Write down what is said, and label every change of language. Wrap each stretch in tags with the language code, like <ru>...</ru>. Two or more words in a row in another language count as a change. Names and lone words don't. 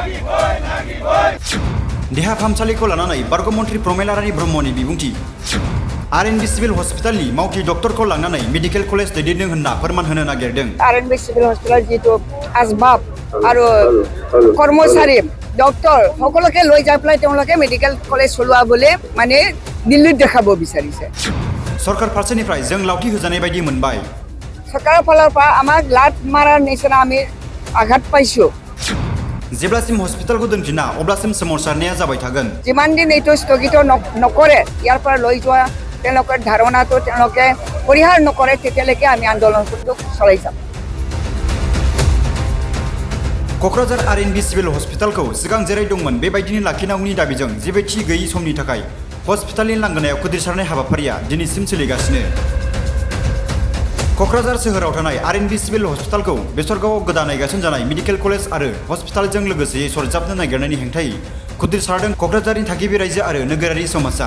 <brx>देहा फाहामसालिखौ लानानै बारग' मन्थ्रि प्रमेला रानी ब्रह्मनि बिबुंथि। आरएनबि</brx> <en>civil hospitalनि</en> <brx>मावथि डक्टरखौ लांनानै</brx> <en>medical college</en> <brx>दैदेननो होनना फोरमान होनो नागिरदों।</brx> <as>आरएनबि</as> <en>civil hospital</en> <brx>जितु आसबाब आरो कर्मचारी डक्टर</brx> <as>সকলকে লৈ যাই পেলাই তেওঁলোকে</as> <en>medical college</en> <as>চলোৱা বুলি মানে দিল্লীত দেখাব বিচাৰিছে।</as> <brx>सरकार फारसेनिफ्राय जों लावथि होजानाय बायदि मोनबाय।</brx> <as>सरकाৰৰ ফালৰ পৰা আমাক লাট মাৰাৰ নিচিনা আমি আঘাত পাইছো।</as> <brx>जेब्लासिम हस्पिटालखौ दोनफिना अब्लासिम सोमावसारनाया जाबाय थागोन।</brx> <as>যিমান দিন এইটো স্থগিত নকৰে ইয়াৰ পৰা লৈ যোৱা তেওঁলোকৰ ধাৰণাটো তেওঁলোকে পৰিহাৰ নকৰে তেতিয়ালৈকে আমি আন্দোলনটো চলাই যাম।</as> <brx>क'क्राझार आरएनबि</brx> <en>civil hospitalखौ</en> <brx>सिगां जेरै दंमोन बेबायदिनो लाखिनांगौनि दाबिजों जेबो थि गैयै समनि थाखाय हस्पिटालनि लांगोनायाव खुदिरसारनाय हाबाफारिया दिनैसिम सोलिगासिनो। क'क्राझार सोहोराव थानाय आरएनबि</brx> <en>civil hospitalखौ</en> <brx>बेसरगावआव गोदानै गायसनजानाय</brx> <en>medical college</en> <brx>आरो हस्पिटालजों लोगोसे सरजाबनो नागिरनायनि हेंथायै खुदिरसारदों क'क्राझारनि थागिबि रायजो आरो नोगोरारि समाजा।</brx>